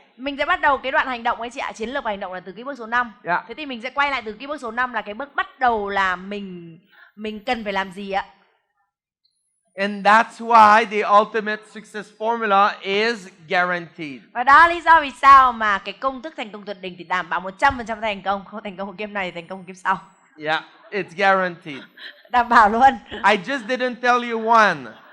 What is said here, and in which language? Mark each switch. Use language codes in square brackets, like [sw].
[vi] Mình sẽ bắt đầu cái đoạn hành động ấy chị ạ, chiến lược và hành động là từ cái bước số 5. [en] Yeah. [vi] Thế thì mình sẽ quay lại từ cái bước số 5 là cái bước bắt đầu là mình cần phải làm gì ạ? [en] And that's why the ultimate success formula is guaranteed. [vi] Và đó là lý do vì sao mà cái công thức thành công tuyệt đỉnh thì đảm bảo 100% thành công, không thành công ở kiếp này thì thành công ở kiếp sau. [en] Yeah, it's guaranteed. [vi] Đảm bảo luôn. [en] I just didn't tell you when.